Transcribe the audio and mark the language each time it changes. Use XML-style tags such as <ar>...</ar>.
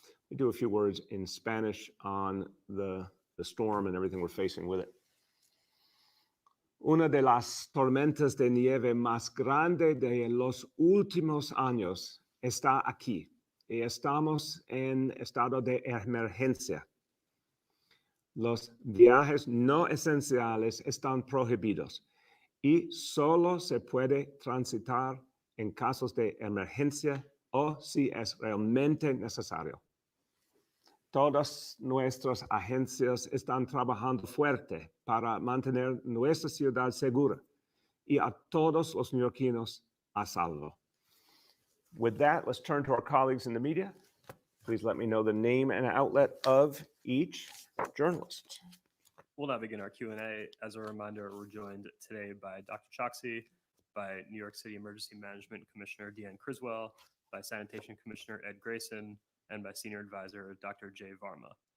<en>We do a few words in Spanish on the storm and everything we're facing with it.</en> <es>Una de las tormentas de nieve más grande de los últimos años está aquí y estamos en estado de emergencia. Los viajes no esenciales están prohibidos y solo se puede transitar en casos de emergencia o si es realmente necesario. Todas nuestras agencias están trabajando fuerte para mantener nuestra ciudad segura y a todos los neoyorquinos a salvo.</es> <en>With that, let's turn to our colleagues in the media. Please let me know the name and outlet of each journalist. We'll now begin our Q&A. As a reminder, we're joined today by Dr. Choksi, by New York City Emergency Management Commissioner Deanne Criswell, by Sanitation Commissioner Ed Grayson, and by Senior Advisor Dr. Jay Varma.</en>